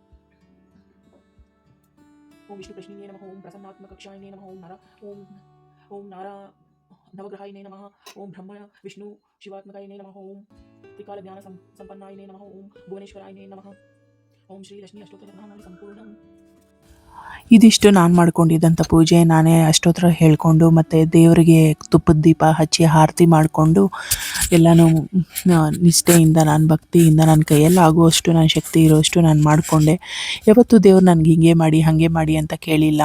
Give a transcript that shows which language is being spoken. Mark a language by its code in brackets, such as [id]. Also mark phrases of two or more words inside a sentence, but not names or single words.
[sa] ವಿಷ್ಣು ಪ್ರಶ್ನಿನೇ ನಮಃ ಓಂ ಪ್ರಸನ್ನಾತ್ಮಕಕ್ಷಾಯಿನೇ ನಮಃ ಓಂ ನಾರಾ ನವಗ್ರಹಾಯಿನೇ ನಮಃ ಓಂ ಬ್ರಹ್ಮ ವಿಷ್ಣು ಶಿವಾತ್ಮಕಾಯಿನೇ ನಮಃ ಓಂ ತ್ರಿಕಾಲ ಜ್ಞಾನ ಸಂಪನ್ನಾಯಿನೇ ನಮಃ ಓಂ ಭುವನೇಶ್ವರಾಯಿನೇ ನಮಃ ಓಂ ಶ್ರೀ ಲಕ್ಷ್ಮೀ ಅಷ್ಟೋತ್ತರ ಸಂಪೂರ್ಣ. [kn] ಇದಿಷ್ಟು ನಾನು ಮಾಡ್ಕೊಂಡಿದ್ದಂಥ ಪೂಜೆ. ನಾನೇ ಅಷ್ಟೋತ್ತರ ಹೇಳ್ಕೊಂಡು ಮತ್ತು ದೇವರಿಗೆ ತುಪ್ಪದ ದೀಪ ಹಚ್ಚಿ ಆರತಿ ಮಾಡಿಕೊಂಡು ಎಲ್ಲನೂ ನಿಷ್ಠೆಯಿಂದ ನಾನು ಭಕ್ತಿಯಿಂದ ನನ್ನ ಕೈಯಲ್ಲಿ ಆಗುವಷ್ಟು ನನ್ನ ಶಕ್ತಿ ಇರೋಷ್ಟು ನಾನು ಮಾಡಿಕೊಂಡೆ. ಯಾವತ್ತೂ ದೇವ್ರು ನನಗೆ ಹಿಂಗೆ ಮಾಡಿ ಹಾಗೆ ಮಾಡಿ ಅಂತ ಕೇಳಿಲ್ಲ.